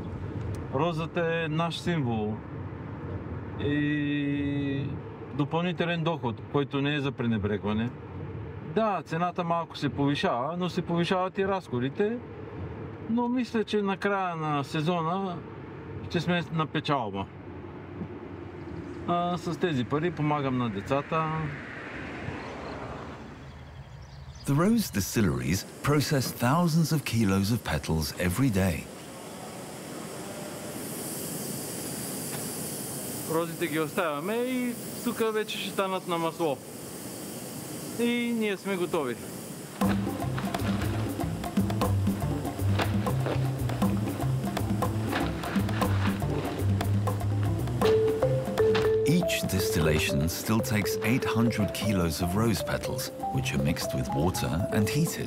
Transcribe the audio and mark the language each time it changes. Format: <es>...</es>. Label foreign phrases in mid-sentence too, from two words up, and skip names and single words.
<bg>Розата е наш символ и допълнителен доход, който не е за пренебрегване. Да, цената малко се повишава, но се повишават и разходите, но мисля, че на края на сезона ще сме на печалба. С тези пари помагам на децата.</bg> <en>The rose distilleries process thousands of kilos of petals every day.</en> <bg>Розите ги оставяме и тук вече ще станат на масло. И ние сме готови.</bg> <en>Each distillation still takes 800 kilos of rose petals, which are mixed with water and heated.</en>